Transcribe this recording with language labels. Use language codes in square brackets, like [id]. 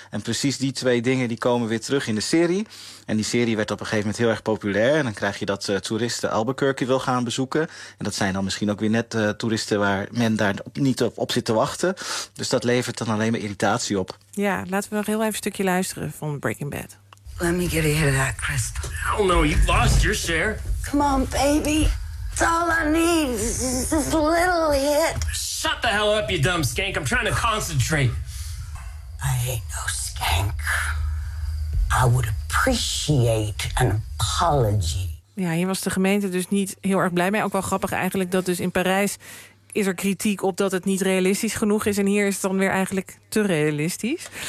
[nl] En precies die twee dingen die komen weer terug in de serie. En die serie werd op een gegeven moment heel erg populair. En dan krijg je dat toeristen Albuquerque wil gaan bezoeken. En dat zijn dan misschien ook weer net toeristen waar men daar niet op zit te wachten. Dus dat levert dan alleen maar irritatie op. Ja, laten we nog heel even een stukje luisteren van Breaking Bad. [en] Let me get ahead of that crystal. Hell no, you lost your share. Come on, baby. It's all I need. This little hit. Shut the hell up, you dumb skank. I'm trying to concentrate. I ain't no skank. I would appreciate an apology. [nl] Ja, hier was de gemeente dus niet heel erg blij mee. Ook wel grappig eigenlijk dat dus in Parijs is er kritiek op dat het niet realistisch genoeg is. En hier is het dan weer eigenlijk te realistisch.